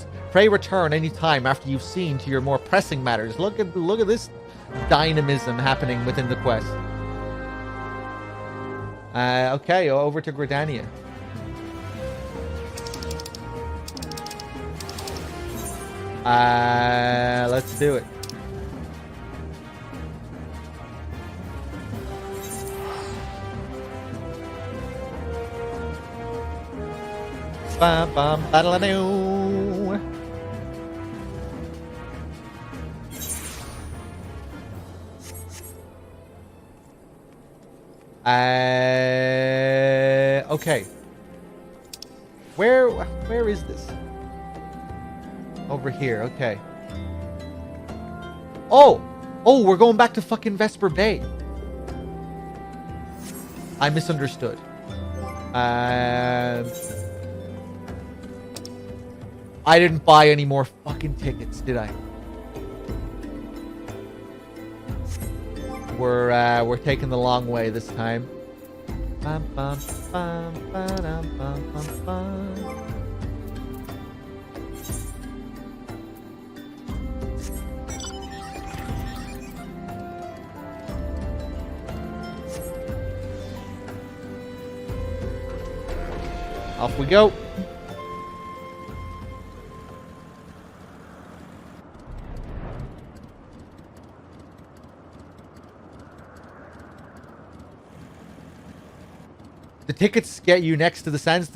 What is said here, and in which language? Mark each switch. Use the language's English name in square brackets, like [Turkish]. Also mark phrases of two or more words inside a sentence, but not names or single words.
[English] Pray return any time after you've seen to your more pressing matters. Look at this dynamism happening within the quest. Okay, over to Gridania. Let's do it. Bam bam ba-da-la-doo. Okay. Where is this? Over here, okay. Oh, we're going back to fucking Vesper Bay. I misunderstood. And I didn't buy any more fucking tickets, did I? We're taking the long way this time. Bum, bum, bum, ba-dum, bum, bum, bum. Off we go. The tickets get you next to the sands.